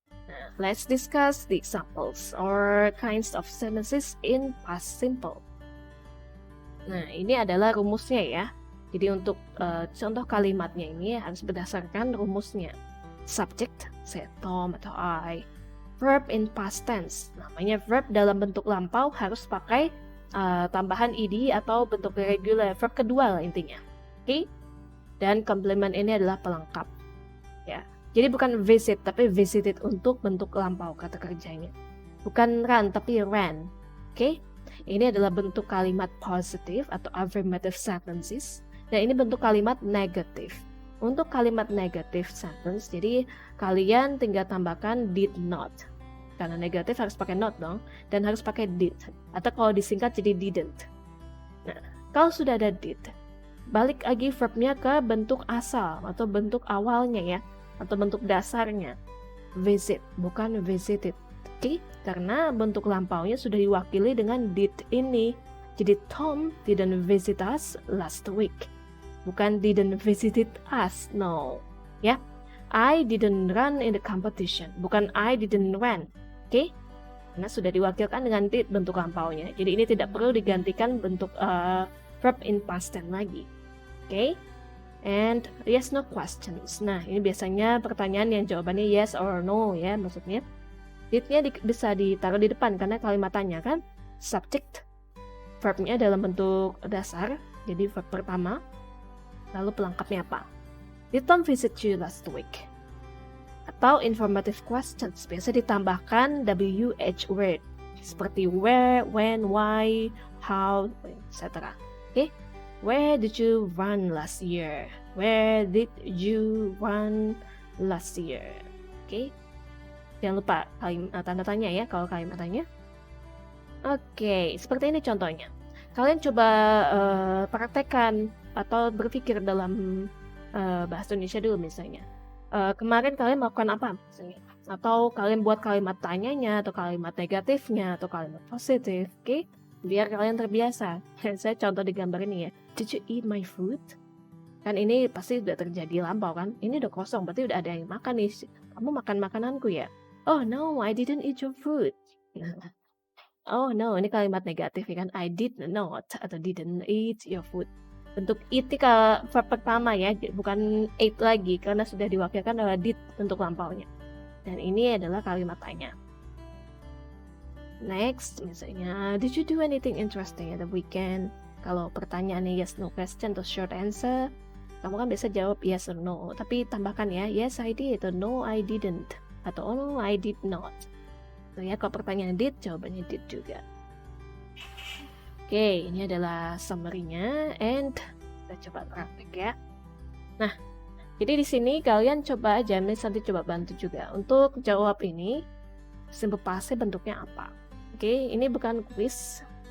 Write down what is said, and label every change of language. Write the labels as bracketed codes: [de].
[en] Nah, let's discuss the examples or kinds of sentences in past simple. [id] Nah, ini adalah rumusnya ya. Jadi untuk contoh kalimatnya ini harus berdasarkan rumusnya. Subject, saya Tom atau I. [en] Verb in past tense, [id] namanya verb dalam bentuk lampau harus pakai tambahan ed atau bentuk regular, verb kedua lah intinya. Oke? Dan complement ini adalah pelengkap. Ya. Jadi bukan visit, tapi visited untuk bentuk lampau kata kerjanya. Bukan run, tapi ran. Oke? Ini adalah bentuk kalimat positive atau affirmative sentences. Dan ini bentuk kalimat negatif. Untuk kalimat negative sentence, jadi kalian tinggal tambahkan did not. Karena negatif harus pakai not dong. Dan harus pakai did. Atau kalau disingkat jadi didn't. Nah, kalau sudah ada did, balik lagi verbnya ke bentuk asal atau bentuk awalnya ya. Atau bentuk dasarnya. Visit, bukan visited. Oke? Karena bentuk lampaunya sudah diwakili dengan did ini. [en] Jadi Tom didn't visit us last week. Bukan didn't visit us, no. Ya, I didn't run in the competition. Bukan I didn't run. Oke? [id] Karena sudah diwakilkan dengan did bentuk lampaunya. Jadi ini tidak perlu digantikan bentuk verb in past tense lagi. Oke? [en] And yes no questions. [id] Nah, ini biasanya pertanyaan yang jawabannya yes or no ya, maksudnya. Did-nya bisa ditaruh di depan karena kalimat tanya kan. Subject, verbnya dalam bentuk dasar, jadi verb pertama. Lalu pelengkapnya apa? [en] Did Tom visit you last week? Atau informative questions, [id] biasa ditambahkan [en] WH word. Seperti where, when, why, how, etc. Oke? Where did you run last year? Where did you run last year? [id] Oke? Jangan lupa tanda tanya ya kalau kalimat tanya. Oke, seperti ini contohnya. Kalian coba praktekkan atau berpikir dalam bahasa Indonesia dulu misalnya. Kemarin kalian melakukan apa misalnya? Atau kalian buat kalimat tanyanya atau kalimat negatifnya atau kalimat positif, oke? Biar kalian terbiasa. Saya contoh di gambar ini ya. [en] Did you eat my food? [id] Kan ini pasti udah terjadi lampau kan? Ini udah kosong, berarti udah ada yang makan nih. Kamu makan makananku ya? [en] Oh no, I didn't eat your food. Oh no, [id] ini kalimat negatif ya kan? [en] I did not atau didn't eat your food. [id] Bentuk eat ke verb pertama ya, bukan ate lagi karena sudah diwakilkan oleh did bentuk lampaunya. Dan ini adalah kalimat tanya. [en] Next, misalnya, did you do anything interesting at the weekend? [id] Kalau pertanyaannya yes no question atau short answer, kamu kan biasa jawab yes or no. Tapi tambahkan ya, [en] yes I did atau no I didn't atau oh no I did not. [id] So ya, kalau pertanyaan did, jawabannya did juga. Oke, ini adalah summary-nya and kita coba praktek ya. Nah, jadi di sini kalian coba aja, nanti coba bantu juga untuk jawab ini simple past bentuknya apa. Oke, ini bukan quiz.